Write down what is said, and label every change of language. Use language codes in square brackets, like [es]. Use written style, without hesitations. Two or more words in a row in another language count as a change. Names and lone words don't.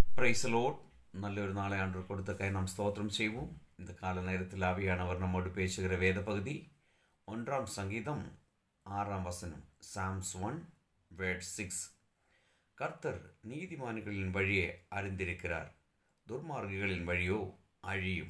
[en] Praise Lord. [ml] നല്ലൊരു നാളെ ആണ്ട് കൊടുത്തക്കായി നാം സ്തോത്രം செய்வோம். [ta] இந்த கால நேரத்தில் ஆவியானவர் நம்மோடு பேசுகிற வேத பகுதி 1 சங்கீதம் 6 வசனம், சாம்ஸ் 1:6. கர்த்தர் நீதிமான்களின் வழியை அறிந்திருக்கிறார், துர்மார்கிகளின் வழியோ அழியும்.